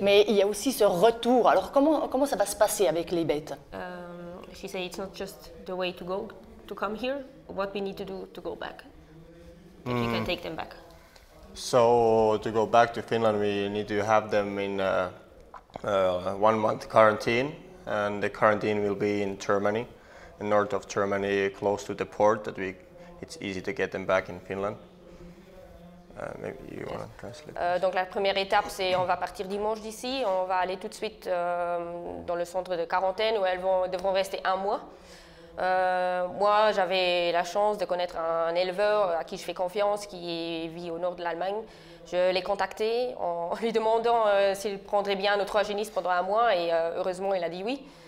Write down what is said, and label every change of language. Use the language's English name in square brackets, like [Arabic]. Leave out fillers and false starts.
[French] mais il y a aussi ce retour. Alors, comment ça va se passer avec les bêtes? [English] She said it's not just the way to come here, what we need to do to go back. If you can take them back. So to go back to Finland, we need to have them in 1 month quarantine, and the quarantine will be in Germany, in north of Germany, close to the port. It's easy to get them back in Finland. Maybe you want to translate. [French] Donc la première étape, c'est on va partir dimanche d'ici, on va aller tout de suite dans le centre de quarantaine où elles devront rester 1 mois. Moi, j'avais la chance de connaître un éleveur à qui je fais confiance, qui vit au nord de l'Allemagne. Je l'ai contacté en lui demandant s'il prendrait bien notre hygiéniste pendant 1 mois et heureusement, il a dit oui.